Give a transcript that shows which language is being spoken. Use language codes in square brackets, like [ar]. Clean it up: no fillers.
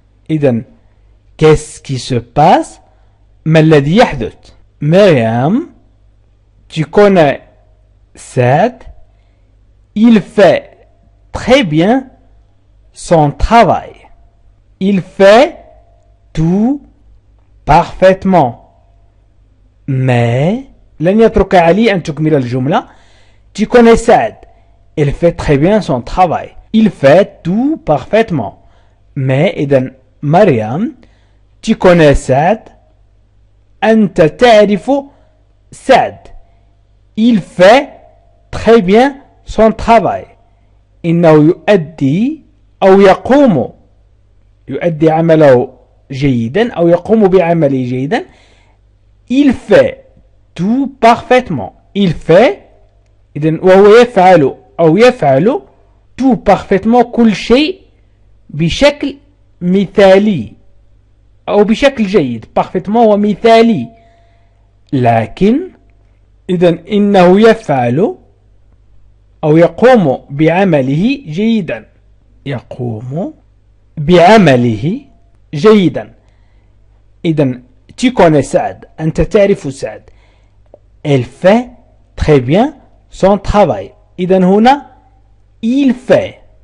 [ar] إذن [fr] qu'est-ce qui se passe [ar] ما الذي يحدث. [fr] مريم tu connais Sad, il fait très bien son travail. il fait tout parfaitement. [ar] mais لن يترك علي أن تكمل الجملة. [fr] tu connais Sad, il fait très bien son travail. il fait tout parfaitement. [ar] mais إذن مريم [fr] tu connais Sad [ar] أنت تعرف سعد. [fr] il fait très bien son travail. [ar] إنه يؤدي أو يؤدي عمله جيدا أو يقوم بعمله جيدا. [fr] il fait tout parfaitement. [ar] il fait إذن وهو يفعل أو يفعل [fr] tout parfaitement [ar] كل شيء بشكل مثالي أو بشكل جيد. parfaitement هو مثالي لكن إذن إنه يفعل أو يقوم بعمله جيدا. يقوم بعمله جيدا. إذن [fr] tu connais [ar] سعد. أنت تعرف سعد. [fr] Elle fait très bien son travail. [ar] إذن هنا [fr] il fait.